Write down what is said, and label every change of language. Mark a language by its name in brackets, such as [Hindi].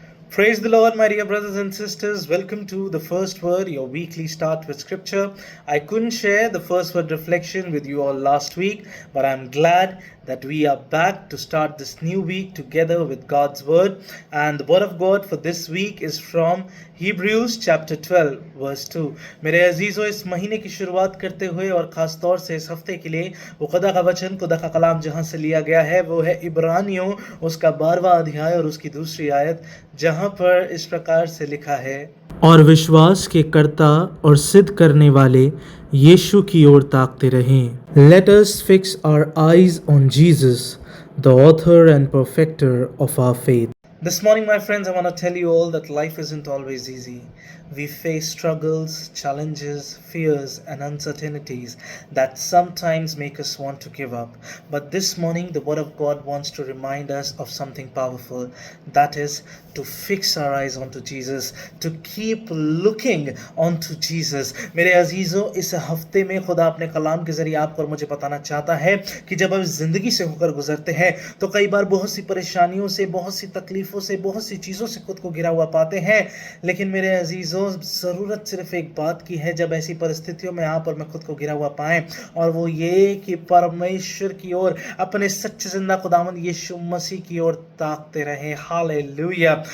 [English] Praise the Lord, my dear brothers and sisters. Welcome to the First Word, your weekly start with Scripture. I couldn't share the First Word reflection with you all last week, but I'm glad that we are back to start this new week together with God's Word. And the Word of God for this week is from Hebrews chapter 12, verse 2. [Hindi] मेरे अजीज़ों, इस महीने की शुरुआत करते हुए और ख़ास तौर से इस हफ्ते के लिए वो खुदा का वचन, खुदा का कलाम जहाँ से लिया गया है वो है इब्रानियों उसका 12वां अध्याय और उसकी दूसरी आयत, जहाँ पर इस प्रकार से लिखा है, और विश्वास के कर्ता और सिद्ध करने वाले यीशु की ओर ताकते रहें. [English] Let us fix our eyes on Jesus, the author and perfecter of our faith. This morning, my friends, I want to tell you all that life isn't always easy. We face struggles, challenges, fears, and uncertainties that sometimes make us want to give up. But this morning, the Word of God wants to remind us of something powerful. That is to fix our eyes onto Jesus, to keep looking onto Jesus. [Hindi] मेरे अजीज़ों, इस हफ्ते में खुदा अपने कलाम के ज़रिए आपको और मुझे बताना चाहता है कि जब हम ज़िंदगी से होकर गुजरते हैं तो कई बार बहुत सी परेशानियों से, बहुत सी तकलीफ़ों से, बहुत सी चीज़ों से खुद को घिरा हुआ पाते हैं. लेकिन मेरे अजीज़ों, ज़रूरत सिर्फ एक बात की है. जब ऐसी परिस्थितियों में आप और मैं खुद को घिरा हुआ पाएं, और वो ये कि परमेश्वर की ओर, अपने सच्चे जिंदा खुदावंद यीशु मसीह की ओर ताकते रहें. हालेलुया.